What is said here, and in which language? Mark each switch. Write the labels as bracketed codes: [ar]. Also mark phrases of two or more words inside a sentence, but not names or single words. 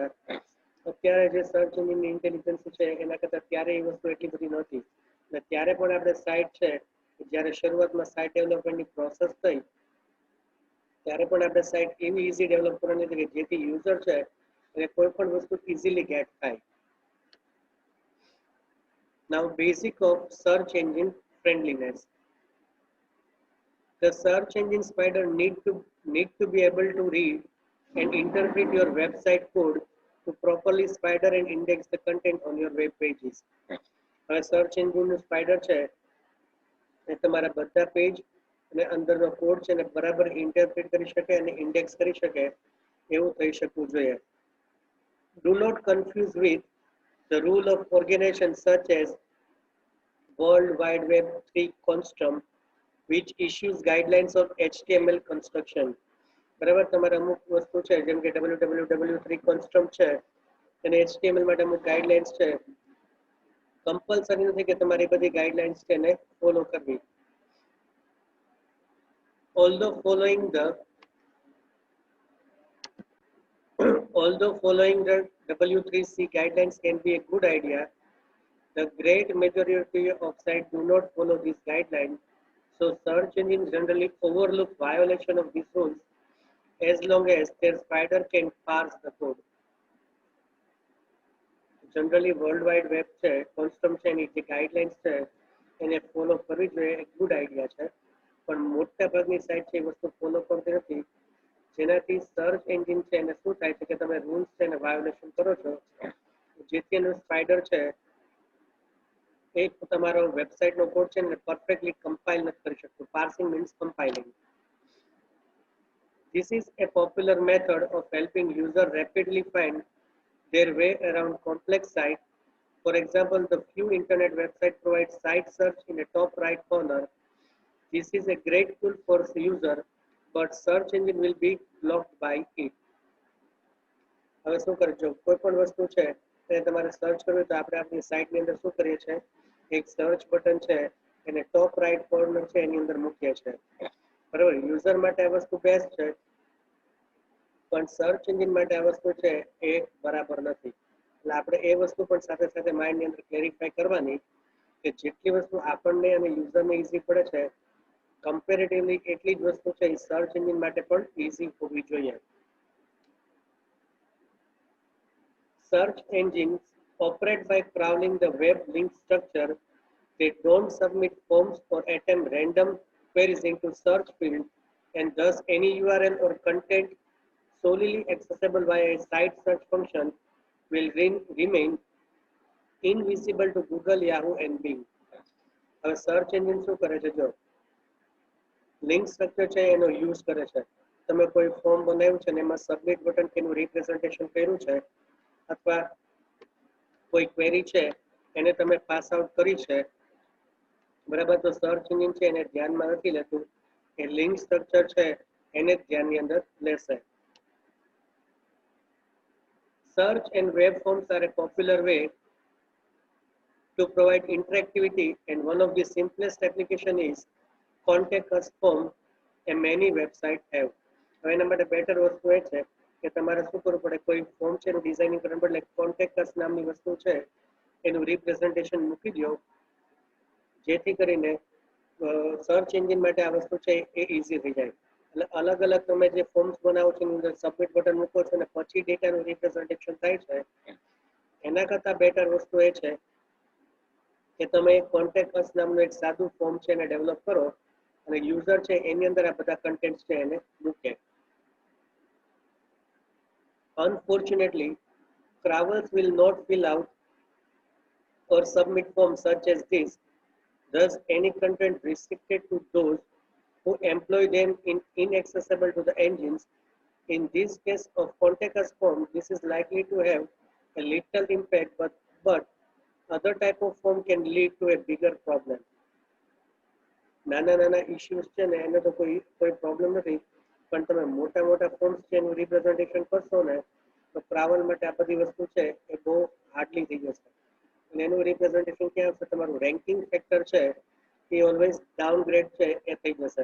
[gu] અત્યારે જે [en] search engineની intelligence [gu] છે એના કરતાં ત્યારે એ વસ્તુ એટલી બધી નહોતી. અને ત્યારે પણ આપણે સાઇટ છે જ્યારે શરૂઆતમાં [en] site developmentની process [gu] થઈ ત્યારે પણ આપણે સાઇટ એવી [en] easy develop [gu] કરવાની હતી કે જેથી યુઝર છે એને કોઈ પણ વસ્તુ [en] easily get [gu] થાય. [en] Now, basic of search engine friendliness. The search engine spider need to be able to read and interpret your website code to properly spider and index the content on your web pages. [gu] હવે [en] search engineનું spider [gu] છે એ તમારા બધા પેજ અને અંદરનો કોડ છે ને બરાબર ઇન્ટરપ્રેટ કરી શકે અને ઇન્ડેક્સ કરી શકે એવું થઈ શકવું જોઈએ. [en] Do not confuse with the rule of organization such as World Wide Web 3 Consortium, which issues guidelines on HTML construction. [gu] બરાબર, તમારે અમુક વસ્તુ છે જેમ કે www3 Consortium છે અને HTML માટે અમુક ગાઈડલાઇન્સ છે. કમ્પલસરી નથી કે તમારી બધી ગાઈડલાઇન્સ છે એને ફોલો કરવી. [en] Although following the W3C guidelines can be a good idea, the great majority of sites do not follow these guidelines. So search engines generally overlook violation of these rules as long as their spider can parse the code. [gu] જનરલી વર્લ્ડ વાઇડ વેબ છે, કોન્સ્ટમ છે, એની જે ગાઈડલાઇન્સ છે એને ફોલો કરવી જોઈએ, એક [en] good idea [gu] છે. પણ મોટા ભાગની સાઇટ છે એ વસ્તુ ફોલો કરતી નથી, જેનાથી [en] search engine [gu] છે એને શું થાય છે કે તમે રૂલ્સ છે એને વાયોલેશન કરો છો, જેથી એનું સ્પાઈડર છે એ તમારો વેબસાઇટનો કોડ છે ને [en] perfectly compile [gu] નથી કરી શકતું. [en] parsing means compiling. This is a popular method of helping user rapidly find their way around complex sites. For example, the few internet websites provide site search in the top right corner. This is a great tool for the user, but search engine will be blocked by it. [gu] હવે શું કરજો, કોઈ પણ વસ્તુ છે એને તમારે સર્ચ કરવી તો આપણે આપણી સાઇટની અંદર શું કરીએ છીએ, એક [en] search button [gu] છે એને [en] top right corner [gu] છે એની અંદર મૂકીએ છીએ. બરાબર, યુઝર માટે આ વસ્તુ બેસ્ટ છે, પણ [en] search engine [gu] માટે આ વસ્તુ છે એ બરાબર નથી. એટલે આપણે એ વસ્તુ પણ સાથે સાથે માઇન્ડની અંદર ક્લેરિફાઈ કરવાની કે જેટલી વસ્તુ આપણને અને યુઝરને ઇઝી પડે છે, કમ્પેરેટિવલી એટલી જ વસ્તુ છે એ [en] search engine [gu] માટે પણ ઇઝી હોવી જોઈએ. [en] Search engines operate by crawling the web link structure. They don't submit forms or attempt random queries into search field, and thus any URL or content solely accessible via a site search function will remain invisible to Google, Yahoo and Bing. [gu] હવે [en] search engine [gu] શું કરે છે, જો [en] link structure [gu] છે એનો યુઝ કરે છે. તમે કોઈ ફોર્મ બનાવ્યું છે ને એમાં [en] submit button [gu] કે એનું રિપ્રેઝન્ટેશન કર્યું છે, અથવા કોઈ ક્વેરી છે એને તમે [en] pass out [gu] કરી છે, બરાબર, તો [en] search engine [gu] છે એને ધ્યાનમાં નથી લેતું, એ [en] link structure [gu] છે એને જ ધ્યાનની અંદર લેશે. [en] Search and web forms are a popular way to provide interactivity, and one of the simplest application is contact us form, and many websites have. [gu] હવે એના માટે બેટર વસ્તુ એ છે કે તમારે શું કરવું પડે, કોઈ ફોર્મ છે એનું ડિઝાઇનિંગ કરવા બદલે [en] contact us [gu] નામની વસ્તુ છે એનું રિપ્રેઝન્ટેશન મૂકી દો, જેથી કરીને [en] search engine [gu] માટે આ વસ્તુ છે એ ઇઝી થઈ જાય. એટલે અલગ અલગ તમે જે ફોર્મ્સ બનાવો છો એની અંદર [en] submit button [gu] મૂકો છો અને પછી ડેટાનું રિપ્રેઝન્ટેશન થાય છે, એના કરતાં બેટર વસ્તુ એ છે કે તમે [en] contact us [gu] નામનું એક સાદું ફોર્મ છે એને ડેવલપ કરો અને યુઝર છે એની અંદર આ બધા કન્ટેન્ટ છે એને મૂકે. [en] Unfortunately, crawlers will not fill out or submit forms such as this. Thus, any content restricted to those who employ them inaccessible to the engines. In this case of contact us form, this is likely to have a little impact, but other type of form can lead to a bigger problem. [gu] નાના નાના ઇશ્યુઝ છે ને એને તો કોઈ પ્રોબ્લેમ નથી, પણ તમે મોટા મોટા ફોર્મ્સ છે એનું રિપ્રેઝન્ટેશન કરશો ને તો ક્રાવલ માટે આ બધી વસ્તુ છે એ બહુ હાર્ડલી થઈ જશે. અને એનું રિપ્રેઝન્ટેશન ક્યાં આવશે, તમારું [en] ranking factor [gu] છે એ [en] always downgrade [gu] છે એ થઈ જશે.